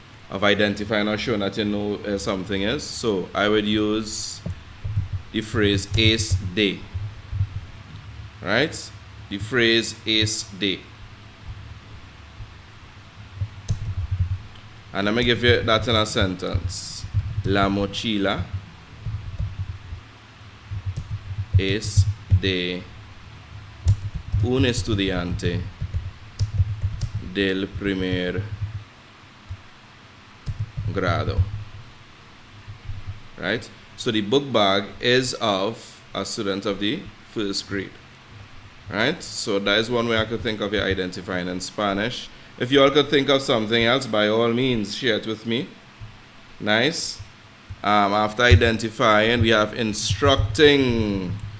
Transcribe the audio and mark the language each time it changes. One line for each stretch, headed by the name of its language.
English: Of identifying or showing that you know something is. So I would use the phrase ace day, right? The phrase ace day. And let me give you that in a sentence.
Spanish: La mochila es de un estudiante del primer grado.
English: Right? So the book bag is of a student of the first grade. Right? So that is one way I could think of your identifying in Spanish. If you all could think of something else, by all means, share it with me. Nice. After identifying, we have instructing.